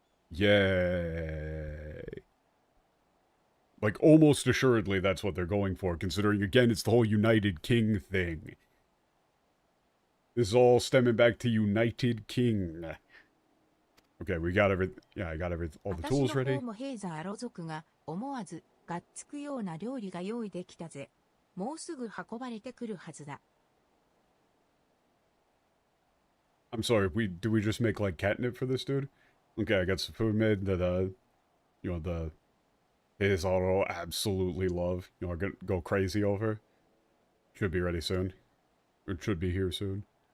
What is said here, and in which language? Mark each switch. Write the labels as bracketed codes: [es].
[en] Yay. Like, almost assuredly that's what they're going for, considering, again, it's the whole United King thing. This is all stemming back to United King. Okay, we got every... Yeah, I got all the tools ready. [ja] 私の方もヘイザーロ族が思わずがっつくような料理が用意できたぜ。もうすぐ運ばれてくるはずだ。 [en] I'm sorry, do we just make, like, catnip for this dude? Okay, I got some food made that, you know, the Heizaro absolutely love. You know, go crazy over. Should be ready soon. It should be here soon.